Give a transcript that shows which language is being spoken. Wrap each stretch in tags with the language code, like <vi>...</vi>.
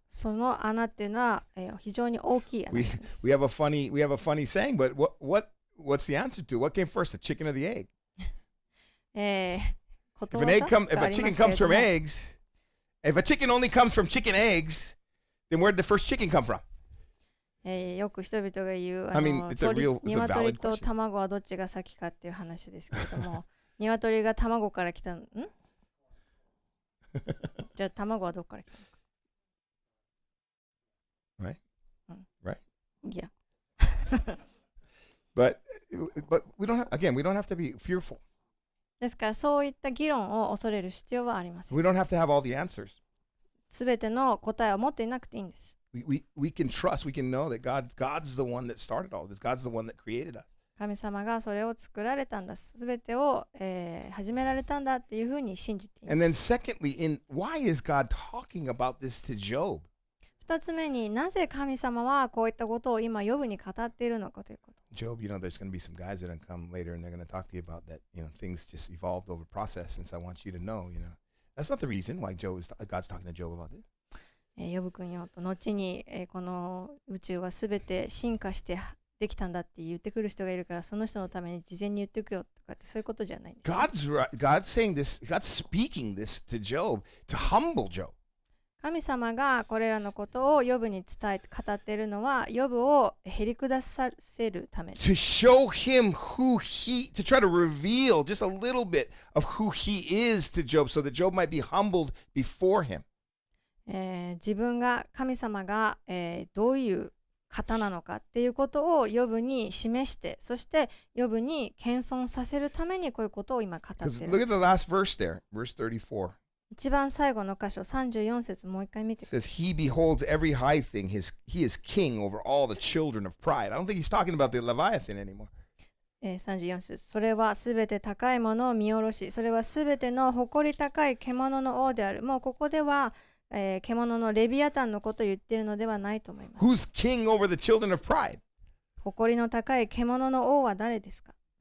<ja>その穴っていうのは、非常に大きい穴なんです。</ja> <en>We have a funny saying, but what's the answer to? What came first, the chicken or the egg? If a chicken comes from eggs, if a chicken only comes from chicken eggs, then where did the first chicken come from?</en> <ja>よく人々が言う、鶏と卵はどっちが先かっていう話ですけれども、鶏が卵から来たの？じゃあ卵はどっから来たのか。</ja> <en>Right? Right? Yeah. But we don't have to be fearful.</en> <ja>ですからそういった議論を恐れる必要はありません。</ja> <en>We don't have to have all the answers.</en> <ja>すべての答えを持っていなくていいんです。</ja> <en>We can trust, we can know that God's the one that started all this. God's the one that created us.</en> <ja>神様がそれを作られたんだ。すべてを、始められたんだっていうふうに信じています。</ja> <en>And then secondly, why is God talking about this to Job?</en> <ja>二つ目になぜ神様はこういったことを今ヨブに語っているのかということ。</ja> <en>Job, there's going to be some guys that are going to come later and they're going to talk to you about that, things just evolved over process. And so I want you to know, that's not the reason why God's talking to Job about this.</en> <ja>ヨブ君よと後に、この宇宙はすべて進化してできたんだって言ってくる人がいるから、その人のために事前に言っておくよとかってそういうことじゃないんです。</ja> <en>God's saying this, God's speaking this to Job to humble Job.</en> <ja>神様がこれらのことをヨブに伝え語っているのは、ヨブをへり下させるためです。</ja> <en>To show him to try to reveal just a little bit of who he is to Job so that Job might be humbled before him.</en> <ja>自分が神様が、どういう方なのかっていうことをヨブに示して、そしてヨブに謙遜させるためにこういうことを今語っているんです。</ja> <en>Look at the last verse there, verse 34.</en> <ja>一番最後の箇所34節もう一回見てください。</ja> <en>It says, He beholds every high thing. He is king over all the children of pride. I don't think he's talking about the Leviathan anymore.</en> <ja>34節。それはすべて高いものを見下ろし、それはすべての誇り高い獣の王である。もうここでは、獣のレビアタンのことを言っているのではないと思います。 Who's king over the children of pride? 誇りの高い獣の王は誰ですか？</ja>